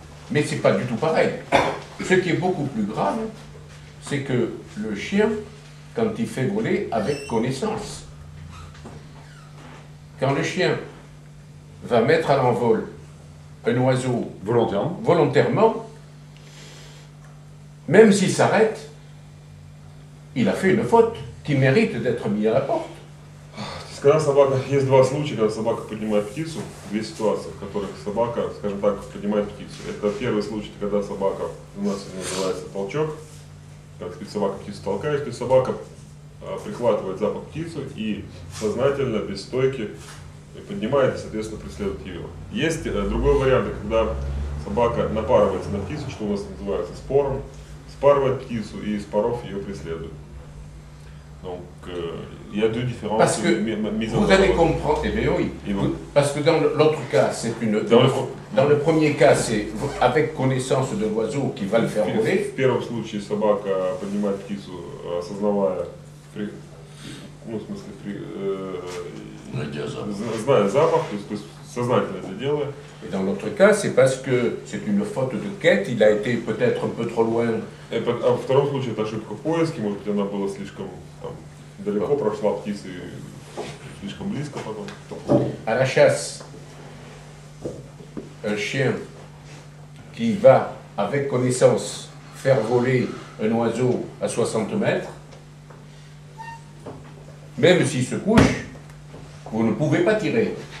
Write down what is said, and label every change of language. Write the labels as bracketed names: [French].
[French] Mais c'est pas du tout pareil. Ce qui est beaucoup plus grave, c'est que le chien, quand il fait voler avec connaissance, quand le chien va mettre à l'envol un oiseau volontairement, même s'il s'arrête, il a fait une faute qui mérite d'être mis à la porte. [Russian] Когда собака, есть 2 случая, когда собака поднимает птицу, 2 ситуации, в которых собака, скажем так, поднимает птицу. Это первый случай, когда собака, у нас называется толчок, как сказать, собака птицу толкает, то есть собака прихватывает запах птицу и сознательно, без стойки поднимает и, соответственно, преследует ее. Есть другой вариант, когда собака напарывается на птицу, что у нас называется спором, спарывает птицу и, споров, ее преследует. [French] Donc, il y a 2 différences. Parce que vous allez comprendre, eh bien oui, parce que dans l'autre cas, c'est dans le premier cas, c'est avec connaissance de l'oiseau qui va le faire voler. [Russian] В первом случае собака поднимает птицу, осознавая, ну, в смысле, зная запах, то есть сознательно это делая. [French] Et dans l'autre cas, c'est parce que c'est une faute de quête, il a été peut-être un peu trop loin. [Russian] А во втором случае это ошибка в поиске, может быть, она была слишком далеко, прошла птица и слишком близко потом. [French] À la chasse, un chien qui va, avec connaissance, faire voler un oiseau à 60 mètres, même s'il se couche, vous ne pouvez pas tirer.